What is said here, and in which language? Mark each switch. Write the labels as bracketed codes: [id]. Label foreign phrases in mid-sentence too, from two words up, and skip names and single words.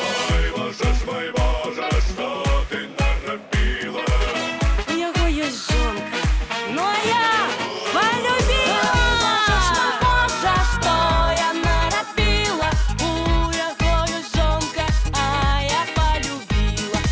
[be] У яго ёсць жонка, [ru] но я полюбила. Боже ж мой, Боже, что я наробила, [be] у яго ёсць жонка, а я полюбила.